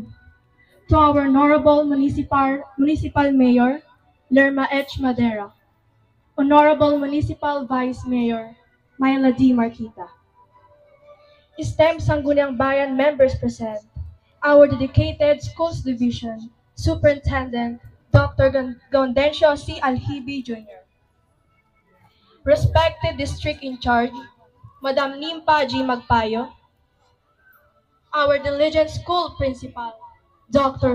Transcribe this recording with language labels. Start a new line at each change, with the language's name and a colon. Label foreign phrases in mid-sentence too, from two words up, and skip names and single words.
English: To our Honorable Municipal Mayor, Lerma H. Madera. Honorable Municipal Vice Mayor, Myla D. Marquita. STEM Sangguniang Bayan members present, our dedicated Schools Division Superintendent, Dr. Gaundencio C. Alhibi Jr. Respected District in Charge, Madam Nimpa G. Magpayo, our diligent school principal, Dr.